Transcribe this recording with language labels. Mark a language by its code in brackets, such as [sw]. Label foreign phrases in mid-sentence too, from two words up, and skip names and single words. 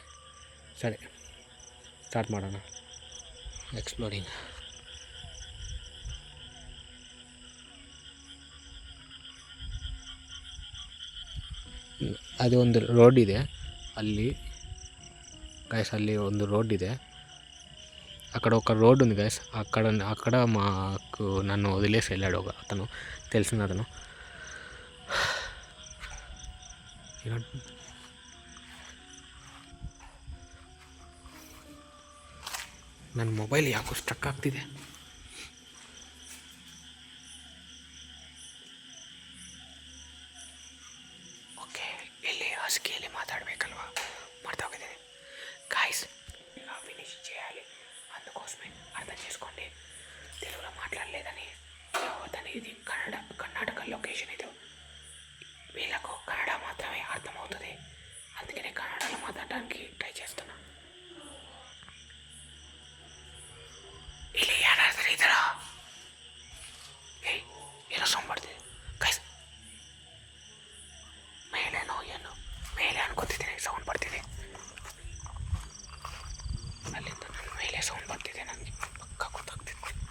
[kn] ಸರಿ, ಸ್ಟಾರ್ಟ್ ಮಾಡೋಣ ಎಕ್ಸ್ಪ್ಲೋರಿಂಗ್. ಅದು ಒಂದು ರೋಡ್ ಇದೆ ಅಲ್ಲಿ ಗೈಸ್, ಅಲ್ಲಿ ಒಂದು ರೋಡ್ ಇದೆ. [te] అక్కడ ఒక రోడ్ ఉంది గైస్, అక్కడ మాకు నన్ను వదిలేసి వెళ్ళాడు ఒక అతను, తెలిసిన అతను. [kn] ನನ್ನ ಮೊಬೈಲ್ ಯಾಕೋ ಸ್ಟ್ರಕ್ ಆಗ್ತಿದೆ. ಓಕೆ, ಇಲ್ಲಿ ಹಸ್ಕಿಯಲ್ಲಿ మాట్లాడಬೇಕಲ್ವಾ, ಮಾಡ್ತಾ ಹೋಗಿದ್ದೀನಿ గాయస్. [te] ఫినిష్ చేయాలి, అందుకోసమే అర్థం చేసుకోండి. తెలుగులో మాట్లాడలేదని అవద్దని. ఇది కర్ణాటక లొకేషన్. ఇది వీళ్ళకు కన్నడ మాత్రమే అర్థమవుతుంది, అందుకనే కన్నడలో మాట్లాడడానికి ట్రై చేస్తున్నా. [kn] ಇಲ್ಲಿ ಯಾರಾದ್ರೂ ಇದ್ರ? ಏನೋ ಸೌಂಡ್ ಮಾಡ್ತಿದೆ ಗೈಸ್, ಮೇಲೇನೋ ಏನು ಮೇಲೆ ಅನ್ಕೋತಿದ್ದೀನಿ ಸೌಂಡ್ ಬರ್ತಿದೆ. ಅಲ್ಲಿಂದ ನನ್ನ ಮೇಲೆ ಸೌಂಡ್ ಬರ್ತಿದೆ, ನನಗೆ ಪಕ್ಕ ಗೊತ್ತಾಗ್ತಿದೆ.